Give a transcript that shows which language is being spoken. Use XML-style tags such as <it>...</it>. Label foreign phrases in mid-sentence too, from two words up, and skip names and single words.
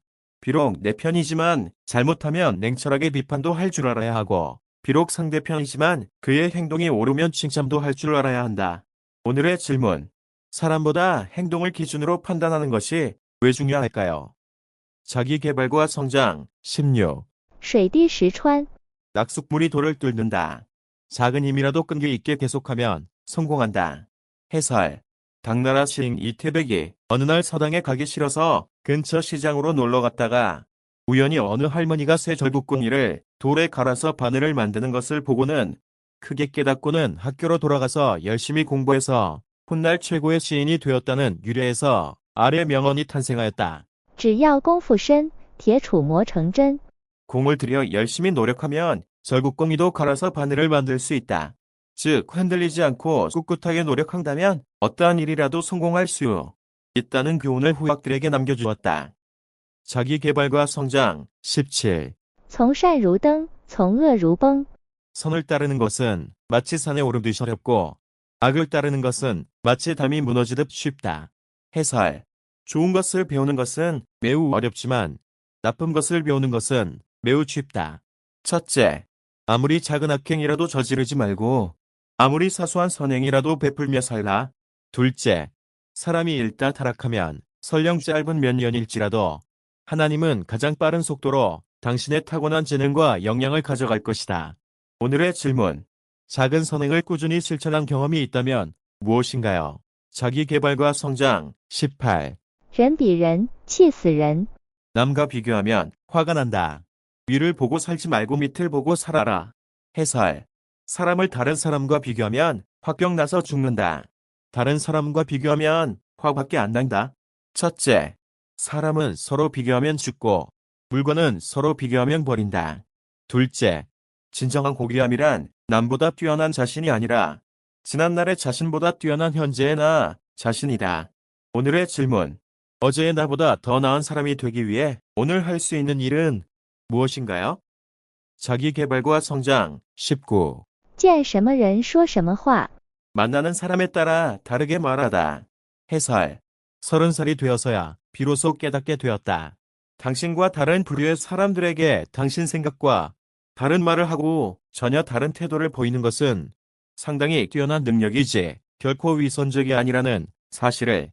<ko>비록 내 편이지만 잘못하면 냉철하게 비판도 할 줄 알아야 하고, 비록 상대편이지만 그의 행동이 옳으면 칭찬도 할 줄 알아야 한다. 오늘의 질문. 사람보다 행동을 기준으로 판단하는 것이 왜 중요할까요? 자기 개발과 성장 16.</ko> <zh>水滴石穿，</zh> <ko>낙숫물이 돌을 뚫는다. 작은 힘이라도 끈기 있게 계속하면 성공한다. 해설. 당나라 시인 이태백이 어느 날 서당에 가기 싫어서 근처 시장으로 놀러 갔다가 우연히 어느 할머니가 새 절북궁이를 돌에 갈아서 바늘을 만드는 것을 보고는 크게 깨닫고는 학교로 돌아가서 열심히 공부해서 훗날 최고의 시인이 되었다는 유래에서 아래 명언이 탄생하였다.</ko> <zh>只要功夫深，铁杵磨成针。</zh> <ko>공을 들여 열심히 노력하면 절북궁이도 갈아서 바늘을 만들 수 있다. 즉 흔들리지 않고 꿋꿋하게 노력한다면 어떠한 일이라도 성공할 수 있다는 교훈을 후학들에게 남겨주었다. 자기 개발과 성장 17.</ko> <zh>从善如登，从恶如崩。</zh> <ko>선을 따르는 것은 마치 산에 오르듯 어렵고 악을 따르는 것은 마치 담이 무너지듯 쉽다. 해설. 좋은 것을 배우는 것은 매우 어렵지만 나쁜 것을 배우는 것은 매우 쉽다. 첫째, 아무리 작은 악행이라도 저지르지 말고 아무리 사소한 선행이라도 베풀며 살라. 둘째, 사람이 일다 타락하면 설령 짧은 몇 년일지라도 하나님은 가장 빠른 속도로 당신의 타고난 재능과 역량을 가져갈 것이다. 오늘의 질문. 작은 선행을 꾸준히 실천한 경험이 있다면 무엇인가요? 자기 개발과 성장 18.</ko> <zh>人比人，气死人。</zh> <ko>남과 비교하면 화가 난다. 위를 보고 살지 말고 밑을 보고 살아라. 해설. 사람을 다른 사람과 비교하면 화병 나서 죽는다. 다른 사람과 비교하면 화밖에 안 난다. 첫째, 사람은 서로 비교하면 죽고 물건은 서로 비교하면 버린다. 둘째, 진정한 고귀함이란 남보다 뛰어난 자신이 아니라 지난날의 자신보다 뛰어난 현재의 나 자신이다. 오늘의 질문. 어제의 나보다 더 나은 사람이 되기 위해 오늘 할 수 있는 일은 무엇인가요? 자기 개발과 성장 19.</ko> <zh>见什么人说什么话。</zh> <ko>만나는 사람에 따라 다르게 말하다. 해설. 30살이 되어서야 비로소 깨닫게 되었다. 당신과 다른 부류의 사람들에게 당신 생각과 다른 말을 하고 전혀 다른 태도를 보이는 것은 상당히 뛰어난 능력이지 결코 위선적이 아니라는 사실을.</ko>